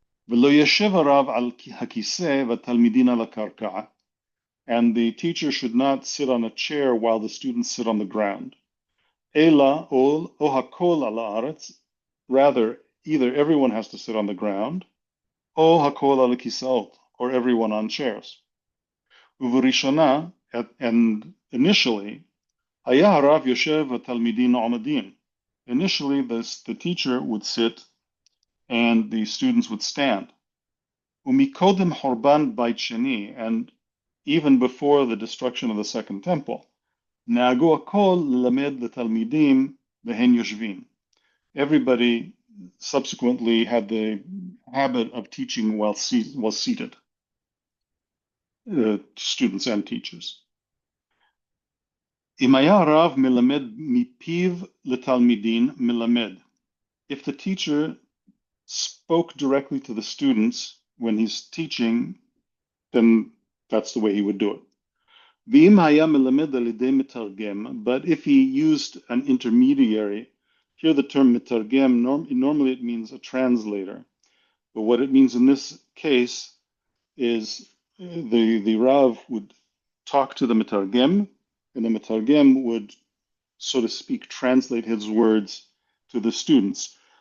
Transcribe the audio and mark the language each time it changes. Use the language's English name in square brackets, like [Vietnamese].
[Hebrew] V'lo yeshev harav al hakiseh v'talmidin al karka, [English] and the teacher should not sit on a chair while the students sit on the ground. [Hebrew] Ela ol o hakol ala aretz, [English] rather either everyone has to sit on the ground, [Hebrew] o hakol ala kisaot, [English] or everyone on chairs. Uvarishana, and initially, [Hebrew] היה הרב יושב והתלמידים עומדים. [English] Initially, the teacher would sit and the students would stand. [Hebrew] ומקודם חורבן בית שני, [English] and even before the destruction of the second temple, [Hebrew] נהגו הכל ללמד לתלמידים והן יושבים. [English] Everybody subsequently had the habit of teaching while seated, students and teachers. [Hebrew] אם היה הרב מלמד מפיו לתלמידים מלמד. [English] If the teacher spoke directly to the students when he's teaching, then that's the way he would do it. [Hebrew] ואם היה מלמד על ידי מתרגם, [English] but if he used an intermediary, here the term מתרגם, normally it means a translator, but what it means in this case is the Rav would talk to the מתרגם, and the מתרגם would, so to speak, translate his words to the students.